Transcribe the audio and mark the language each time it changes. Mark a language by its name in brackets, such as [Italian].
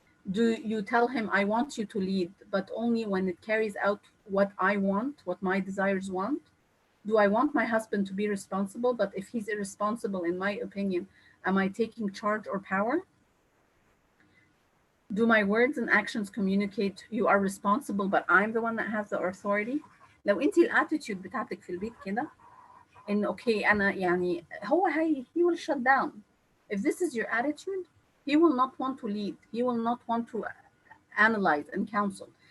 [English] Do you tell him I want you to lead, but only when it carries out what I want, what my desires want? Do I want my husband to be responsible, but if he's irresponsible, in my opinion, am I taking charge or power? Do my words and actions communicate you are responsible, but I'm the one that has the authority? [Arabic] لو انت الاتيتيود بتاعتك في البيت كده ان اوكي انا يعني هو [English] he will shut down. If this is your attitude, he will not want to lead, he will not want to analyze and counsel.